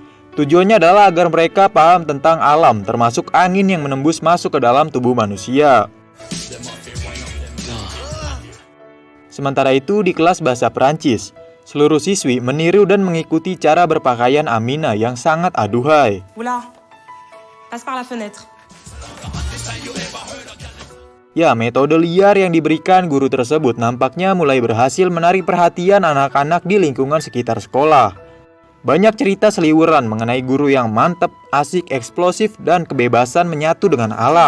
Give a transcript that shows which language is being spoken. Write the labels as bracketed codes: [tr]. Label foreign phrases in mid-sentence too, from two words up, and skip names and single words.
[id] Tujuannya adalah agar mereka paham tentang alam, termasuk angin yang menembus masuk ke dalam tubuh manusia. Sementara itu, di kelas bahasa Perancis, seluruh siswi meniru dan mengikuti cara berpakaian Amina yang sangat aduhai. [fr] Oula, passe par la fenêtre. [id] Ya, metode liar yang diberikan guru tersebut nampaknya mulai berhasil menarik perhatian anak-anak di lingkungan sekitar sekolah. Banyak cerita seliweran mengenai guru yang mantap, asik, eksplosif, dan kebebasan menyatu dengan alam.